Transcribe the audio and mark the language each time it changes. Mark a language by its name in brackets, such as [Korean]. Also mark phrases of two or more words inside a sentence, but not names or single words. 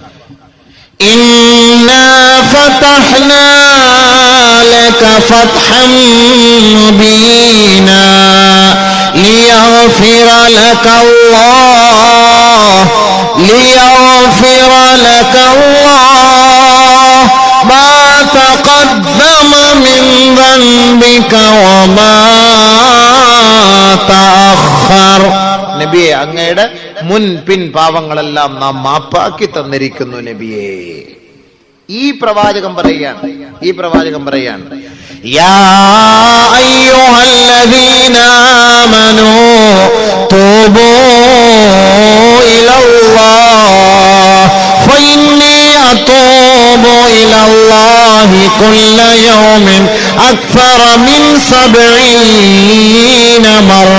[Arabic] إنا فتحنا لك فتحا مبينا ليغفر لك الله ما تقدم من ذنبك وما تأخر. [Malayalam] നബിയെ, അങ്ങയുടെ മുൻ പിൻ പാവങ്ങളെല്ലാം നാം മാപ്പാക്കി തന്നിരിക്കുന്നു നബിയെ. ഈ പ്രവാചകം പറയാണ് [Arabic] يا أيها الذين آمنوا توبوا إلى الله فإني أتوب إلى الله كل يوم أكثر من 70 مرة.